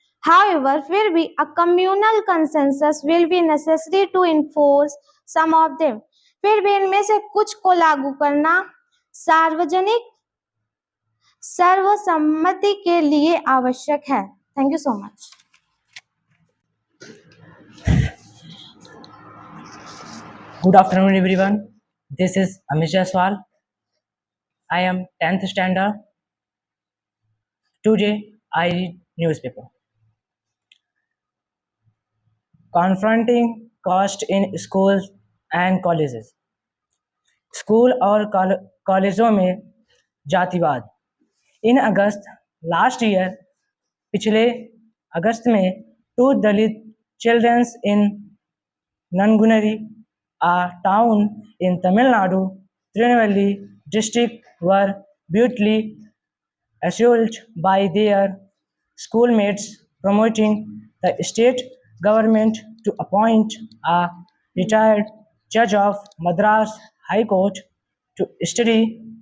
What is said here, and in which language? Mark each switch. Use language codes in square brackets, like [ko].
[en] However, [hi] फिर भी [en] a communal consensus will be necessary to enforce some of them. [hi] फिर भी इनमें से कुछ को लागू करना सार्वजनिक सर्वसम्मति के लिए आवश्यक है. [en] Thank you so much. Good afternoon, everyone. This is Amish Jaiswal. I am 10th standard. Today, I read newspaper. Confronting caste in schools and colleges. [hi] School और कॉलेजों में जातिवाद. [en] In August last year, [hi] पिछले अगस्त में, [en] two Dalit children in Nanguneri, a town in Tamil Nadu, Tirunelveli district, were brutally assaulted by their schoolmates, prompting the state government to appoint a retired judge of Madras High Court to study